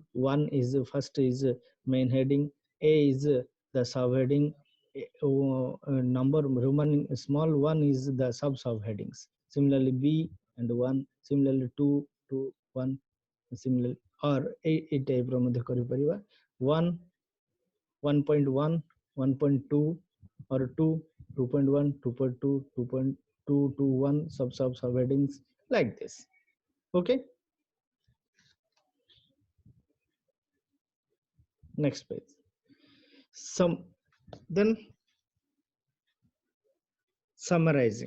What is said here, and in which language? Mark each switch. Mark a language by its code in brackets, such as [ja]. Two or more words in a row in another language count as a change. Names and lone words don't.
[en] One is first is main heading, A is the subheading, number remaining small one is the subheadings. Similarly, B and 1, similarly 2 to 1, similarly, or [or] এই type ର ମଧ୍ୟ କରିପାରିବା. [en] 1, 1.1, 1.2, or 2, 2.1, 2.2, 2.2 to 1, subheadings, like this. Okay, next page. Some Then summarizing.